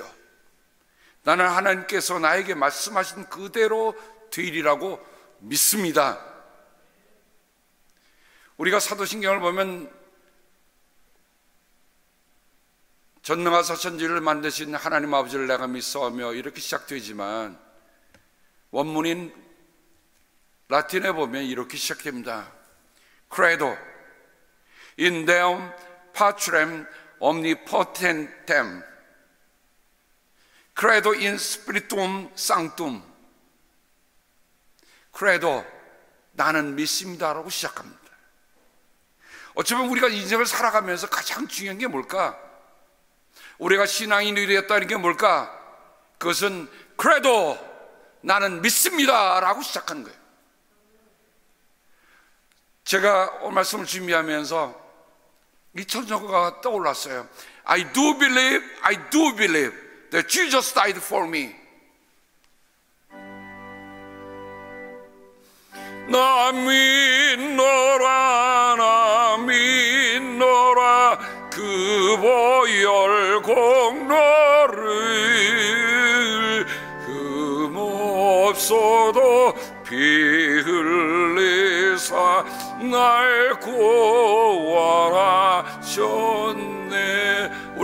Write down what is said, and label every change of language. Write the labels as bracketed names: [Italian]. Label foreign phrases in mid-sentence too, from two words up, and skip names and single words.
[Korean] 나는 하나님께서 나에게 말씀하신 그대로 되리라고 믿습니다. 우리가 사도신경을 보면 전능하사 천지를 만드신 하나님 아버지를 내가 믿사오며 이렇게 시작되지만 원문인 라틴에 보면 이렇게 시작됩니다. [Latin] Credo in Deum Patrem Omnipotentem Credo in Spiritum Sanctum. [Korean] Credo, 나는 믿습니다라고 시작합니다. 어쩌면 우리가 인생을 살아가면서 가장 중요한 게 뭘까? 우리가 신앙인이 되었다는 게 뭘까? 그것은 Credo, 나는 믿습니다라고 시작하는 거예요. 제가 오늘 말씀을 준비하면서 이 천사가 떠올랐어요. [English] I do believe that Jesus died for me. [Korean] 나 믿노라 그 보혈 공로를 흠없어도 피 흘리사 날 구원하셨네.